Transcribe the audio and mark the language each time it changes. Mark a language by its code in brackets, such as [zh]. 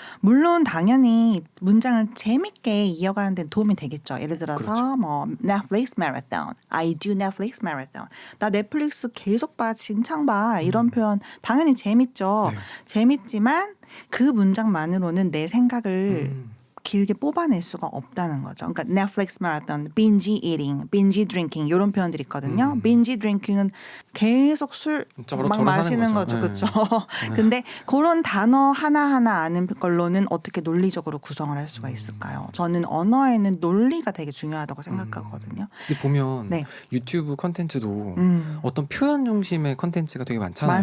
[ko] 물론 당연히 문장을 재밌게 이어가는 데 도움이 되겠죠. 예를 들어서 그렇죠. [en] 뭐 Netflix marathon, I do Netflix marathon. [ko] 나 넷플릭스 계속 봐, 진창 봐. 이런 표현 당연히 재밌죠. 네. 재밌지만 그 문장만으로는 내 생각을 길게 뽑아낼 수가 없다는 거죠. 그러니까 Netflix marathon, binge eating, binge drinking 이런 표현들이 있거든요. binge drinking은 계속 술 막 마시는 거죠. 그렇죠. 근데 그런 단어 하나하나 아는 걸로는 어떻게 논리적으로 구성을 할 수가 있을까요? 저는 언어에는 논리가 되게 중요하다고 생각하거든요. 보면 네. 유튜브 컨텐츠도 어떤 표현 중심의 컨텐츠가 되게 많잖아요.